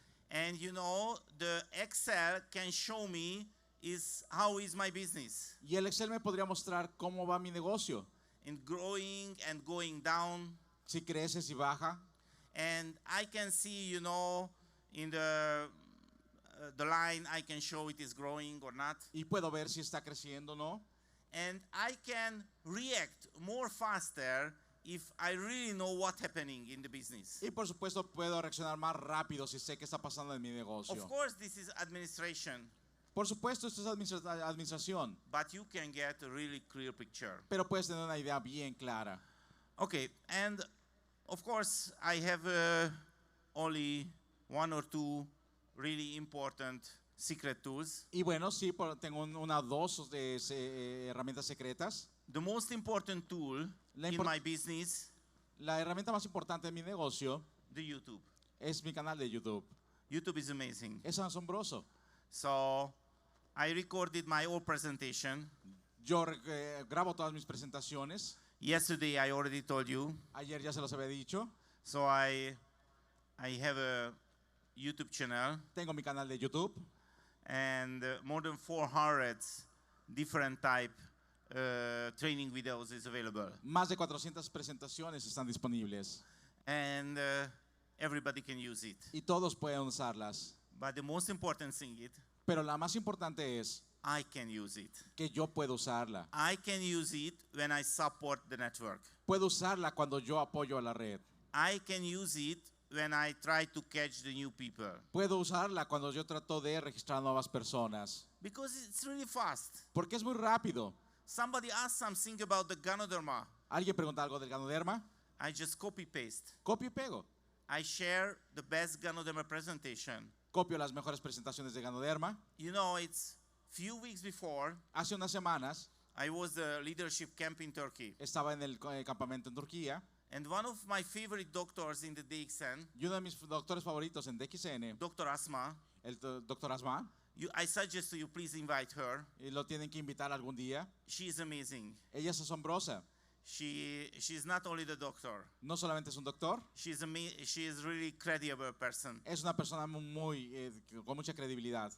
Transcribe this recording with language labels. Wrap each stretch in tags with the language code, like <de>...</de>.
<en>And the Excel can show me how is my business.</en> <es>Y el Excel me podría mostrar cómo va mi negocio.</es> <en>In growing and going down.</en> <es>Si crece, si baja.</es> <en>And I can see, in the line, I can show it is growing or not.</en> <es>Y puedo ver si está creciendo o no.</es> <en>And I can react more faster if I really know what's happening in the business.</en> <es>Y por supuesto puedo reaccionar más rápido si sé qué está pasando en mi negocio.</es> <en>Of course, this is administration,</en> <es>Por supuesto, esto es administración.</es> <en>but you can get a really clear picture.</en> <es>Pero puedes tener una idea bien clara.</es> <en>Okay, and of course, I have only one or two really important secret tools.</en> <es>Y bueno, sí, tengo una o dos de herramientas secretas.</es> <en>The most important tool</en> <es>La</es> <en>in import- my business,</en> <es>La herramienta más importante de mi negocio</es> <en>the YouTube.</en> <es>es mi canal de YouTube.</es> <en>YouTube is amazing.</en> <es>Es asombroso.</es> <en>So I recorded my whole presentation.</en> <es>Yo grabo todas mis presentaciones.</es> <en>Yesterday I already told you.</en> <es>Ayer ya se los había dicho.</es> <en>So I have a YouTube channel</en> <es>Tengo mi canal de YouTube.</es> <en>and more than 400 different type training videos is available.</en> <es>Más de 400 presentaciones están disponibles.</es> <en>And everybody can use it.</en> <es>Y todos pueden usarlas.</es> <en>But the most important thing is</en> <es>Pero la más importante es</es> <en>I can use it.</en> <es>que yo puedo usarla.</es> <en>I can use it when I support the network.</en> <es>Puedo usarla cuando yo apoyo a la red.</es> <en>I can use it when I try to catch the new people.</en> <es>Puedo usarla cuando yo trato de registrar nuevas personas.</es> <en>Because it's really fast.</en> <es>Porque es muy rápido.</es> <en>Somebody asked something about the Ganoderma.</en> <es>¿Alguien pregunta algo del ganoderma?</es> <en>I just copy paste.</en> <es>Copio y pego.</es> <en>I share the best Ganoderma presentation.</en> <es>Copio las mejores presentaciones de ganoderma.</es> <en>It's few weeks before</en> <es>Hace unas semanas</es> <en>I was the leadership camp in Turkey.</en> <es>estaba en el campamento en Turquía</es> <en>And one of my favorite doctors in the DXN,</en> <es>y uno de mis doctores favoritos en DXN,</es> <en>Dr. Asma,</en> <es>el doctor Asma,</es> <en>I suggest to you please invite her.</en> <es>y lo tienen que invitar algún día.</es> <en>She is amazing.</en> <es>Ella es asombrosa.</es> <en>She's not only the doctor.</en> <es>No solamente es un doctor,</es> <en>She is really credible person.</en> <es>es una persona con mucha credibilidad.</es>